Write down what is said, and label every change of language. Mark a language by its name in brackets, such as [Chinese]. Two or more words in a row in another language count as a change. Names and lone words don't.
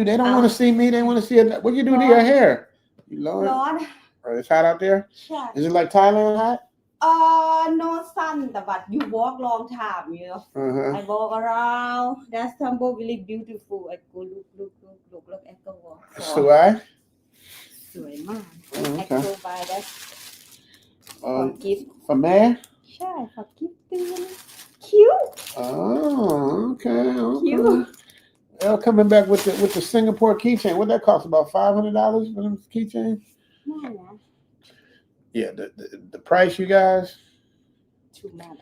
[English] They don't want to see me. They want to see it. What you do to your hair? You Lord. It's hot out there. Yeah. Is it like Thailand hot? No sun, but you walk long time, you know. Uh-huh. I walk around. That's temple really beautiful. I go look. I go walk. So I? [Thai] สวยมาก [English] Okay. I go by that for gift. For man? ใช่ for gift เตือน cute. Oh, okay. Cute. Elle coming back with the Singapore keychain. What that cost? About $500 for them keychains? No. Yeah, the price, you guys. Too much.